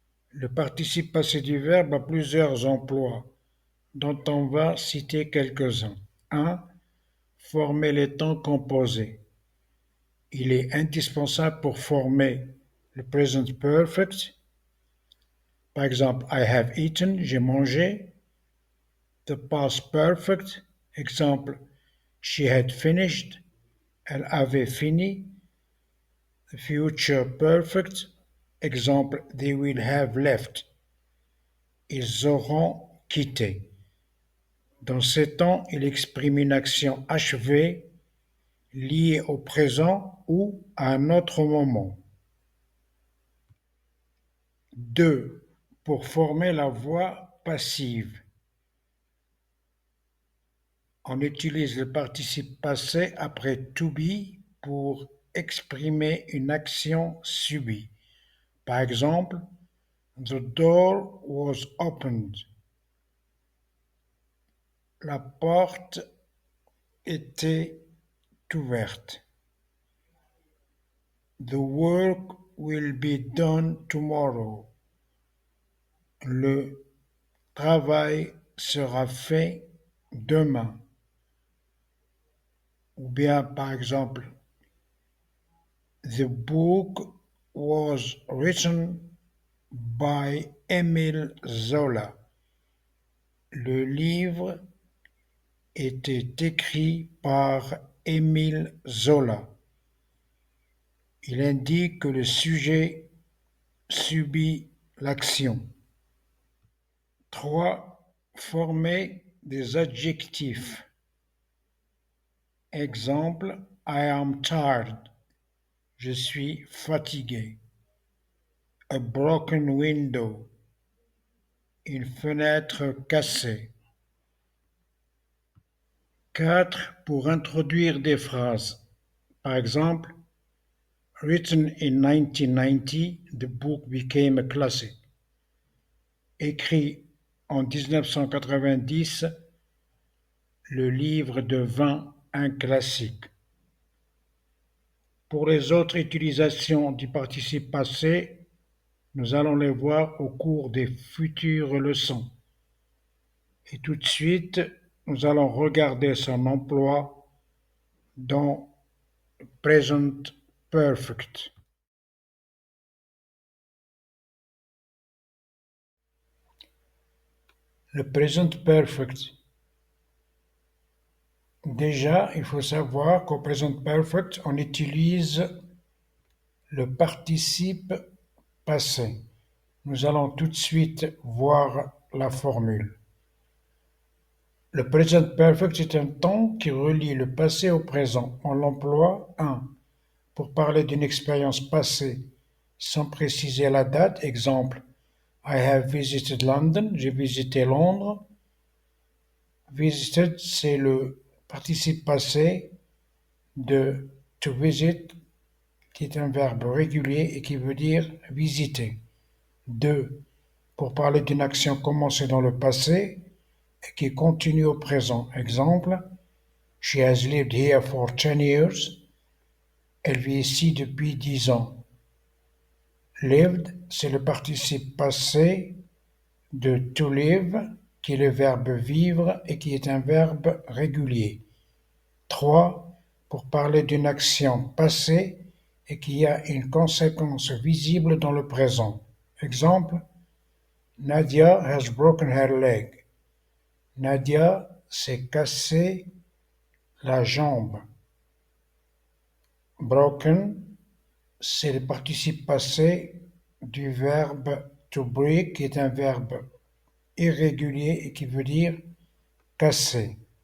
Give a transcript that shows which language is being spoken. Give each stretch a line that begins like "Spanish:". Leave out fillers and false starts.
French: Le participe passé du verbe a plusieurs emplois, dont on va citer quelques-uns. 1. Former les temps composés. Il est indispensable pour former le present perfect. Par exemple,
English: I have eaten,
French: j'ai mangé.
English: The past perfect, exemple, she had finished,
French: elle avait fini.
English: The future perfect, exemple, they will have left,
French: ils auront quitté. Dans ces temps, il exprime une action achevée, liée au présent ou à un autre moment. 2. Pour former la voix passive, on utilise le participe passé après to be pour exprimer une action subie. Par exemple,
English: the door was opened.
French: La porte était ouverte.
English: The work will be done tomorrow.
French: Le travail sera fait demain. Ou bien, par exemple,
English: the book was written by Émile Zola.
French: Le livre était écrit par Émile Zola. Il indique que le sujet subit l'action. 3. Former des adjectifs. Exemple,
English: I am tired.
French: Je suis fatigué.
English: A broken window.
French: Une fenêtre cassée. 4. Pour introduire des phrases. Par exemple,
English: written in 1990, the book became a classic.
French: Écrit en 1990, le livre devint un classique. Pour les autres utilisations du participe passé, nous allons les voir au cours des futures leçons. Et tout de suite, nous allons regarder son emploi dans Present Perfect. Le Present Perfect. Déjà, il faut savoir qu'au Present Perfect, on utilise le participe passé. Nous allons tout de suite voir la formule. Le Present Perfect est un temps qui relie le passé au présent. On l'emploie 1. Pour parler d'une expérience passée sans préciser la date.
English: Exemple, I have visited London.
French: J'ai visité Londres. Visited, c'est le participe passé de to visit, qui est un verbe régulier et qui veut dire visiter. 2. Pour parler d'une action commencée dans le passé et qui continue au présent.
English: Exemple, she has lived here for 10 years.
French: Elle vit ici depuis 10 ans. Lived, c'est le participe passé de to live, qui est le verbe vivre et qui est un verbe régulier. 3. Pour parler d'une action passée et qui a une conséquence visible dans le présent.
English: Exemple, Nadia has broken her leg.
French: Nadia s'est cassé la jambe. Broken, c'est le participe passé du verbe to break, qui est un verbe irrégulier et qui veut dire casser.